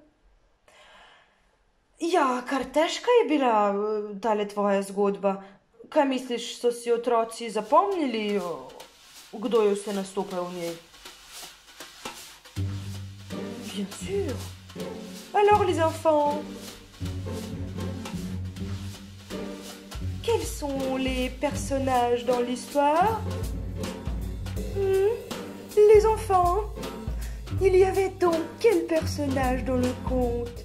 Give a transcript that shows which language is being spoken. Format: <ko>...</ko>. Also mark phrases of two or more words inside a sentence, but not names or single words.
<sl>Ja, kar težka je bila tale tvoja zgodba. Kaj misliš, so si otroci zapomnili, kdo je vse nastopal v njej?</sl> <fr>Bien sûr. Alors les enfants, quels sont les personnages dans l'histoire? Les enfants, il y avait donc quel personnage dans le conte?</fr>